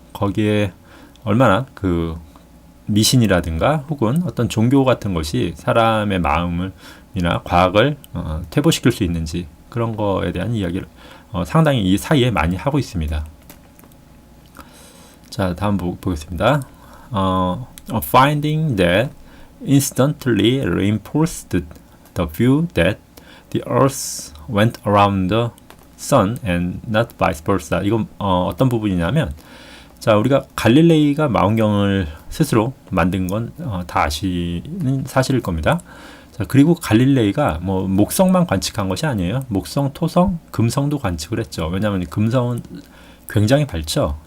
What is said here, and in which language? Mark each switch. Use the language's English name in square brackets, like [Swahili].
[Korean] 거기에 얼마나 그 미신이라든가 혹은 어떤 종교 같은 것이 사람의 마음이나 과학을 퇴보시킬 수 있는지, 그런 거에 대한 이야기를 상당히 이 사이에 많이 하고 있습니다. 자, 다음 보겠습니다. [English] A finding that instantly reinforced the view that the Earth went around the Sun and not vice versa. [Korean] 이건 어떤 부분이냐면, 자, 우리가 갈릴레이가 망원경을 스스로 만든 건 다 아시는 사실일 겁니다. 자, 그리고 갈릴레이가 뭐 목성만 관측한 것이 아니에요. 목성, 토성, 금성도 관측을 했죠. 왜냐하면 금성은 굉장히 밝죠.